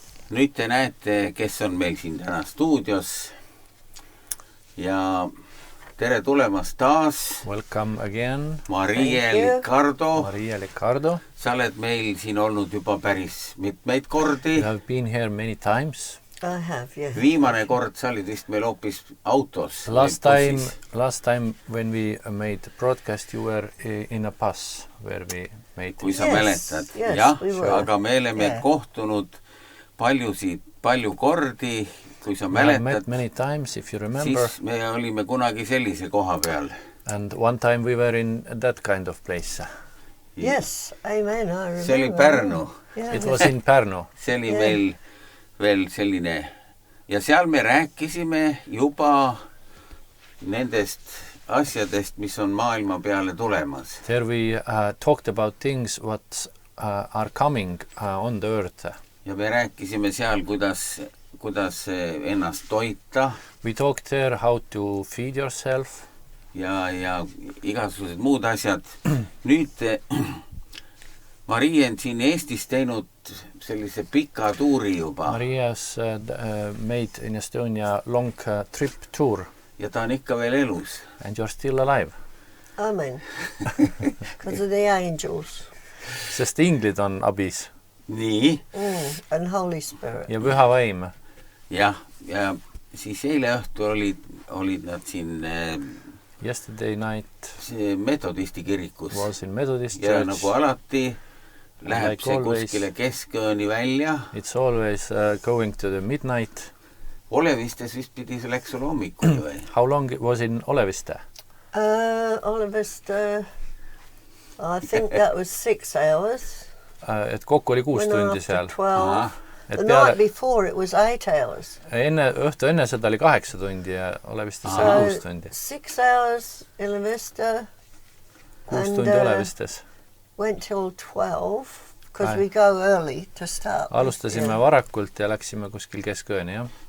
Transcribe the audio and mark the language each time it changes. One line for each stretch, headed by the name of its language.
Estonian: Nüüd te näete, kes on meil siin täna stuudios. Ja tere tulemast taas.
English: Welcome again. Maria Licardo. Maria Licardo.
Estonian: Sa oled meil siin olnud juba päris mitmeid kordi.
English: You have been here many times. I have, yes.
Estonian: Viimane kord sa olid vist meil hoopis autos.
English: Last time when we made broadcast, you were in a bus where we made...
Estonian: Kui sa mäletad.
English: Yes,
Estonian: jah,
English: we
Estonian: aga me oleme kohtunud palju kordi, kui sa mäletad.
English: We have met many times, if you remember.
Estonian: Siis me olime kunagi sellise koha peal.
English: And one time we were in that kind of place. Yes, amen, I remember.
Estonian: See oli Pärnu.
English: Yeah. It was in Pärnu.
Estonian: See oli meil veel selline. Ja seal me rääkisime juba nendest asjadest, mis on maailma peale tulemas.
English: There we talked about things what are coming on the earth.
Estonian: Ja me rääkisime seal, kuidas ennast toita.
English: We talked there how to feed yourself.
Estonian: Ja igasugused muud asjad. Nüüd Maria on siin Eestis teinud sellise pika tuuri juba.
English: Maria's made in Estonia long trip tour.
Estonian: Ja ta on ikka veel elus.
English: And you're still alive. Amen. Because of the angels.
Estonian: Sest inglid on abis. Nii.
English: And Holy Spirit.
Estonian: Ja püha vaim. Ja siis eile õhtu olid nad siin
English: Yesterday night
Estonian: metodisti kirikus.
English: Was in Methodist
Estonian: ja
English: church.
Estonian: Nagu alati läheb
English: like
Estonian: see
English: always,
Estonian: kuskile keskööni välja.
English: It's always going to the midnight.
Estonian: Olevistes vist pidi see läks sul hommikul või?
English: How long was in Oleviste? Oleviste, I think that was 6 hours.
Estonian: Et kokku oli 6 tundi seal.
English: The night before it was 8 hours.
Estonian: Õhtu enne seda oli 8 tundi ja Olevistes oli 6 tundi.
English: 6 hours in Oleviste.
Estonian: 6 tundi Olevistes.
English: Went till 12 because we go early to start.
Estonian: Alustasime varakult ja läksime kuskil keskööni, jah.